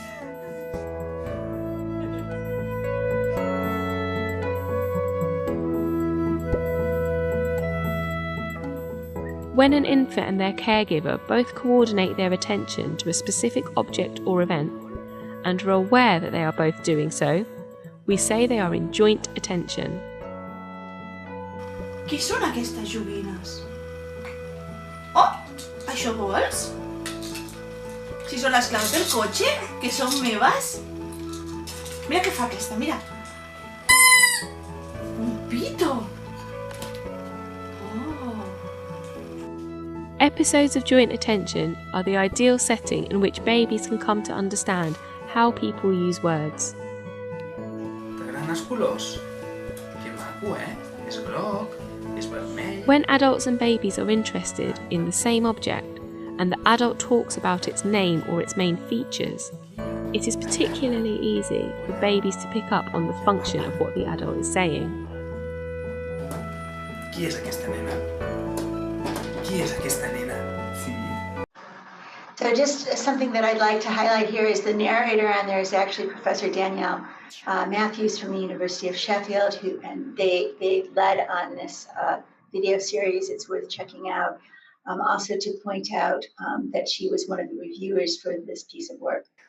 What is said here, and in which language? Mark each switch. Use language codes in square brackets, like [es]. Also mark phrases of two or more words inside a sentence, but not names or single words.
[en] When an infant and their caregiver both coordinate their attention to a specific object or event and are aware that they are both doing so, we say they are in joint attention. [ca] Què són aquestes joguines? Oh, això vols? Si són les claus del cotxe, que són meves. Mira què fa aquesta, mira. Un pito. [en] Episodes of joint attention are the ideal setting in which babies can come to understand how people use words. [ca] T'agraden els colors? Que maco, eh? És groc, és vermell... [en] When adults and babies are interested in the same object and the adult talks about its name or its main features, it is particularly easy for babies to pick up on the function of what the adult is saying. [ca] Qui és aquesta nena? Qui és aquesta nena? Sí. [en] So just something that I'd like to highlight here is the narrator on there is actually Professor Danielle Matthews from the University of Sheffield, and they led on this video series. It's worth checking out. Also to point out that she was one of the reviewers for this piece of work.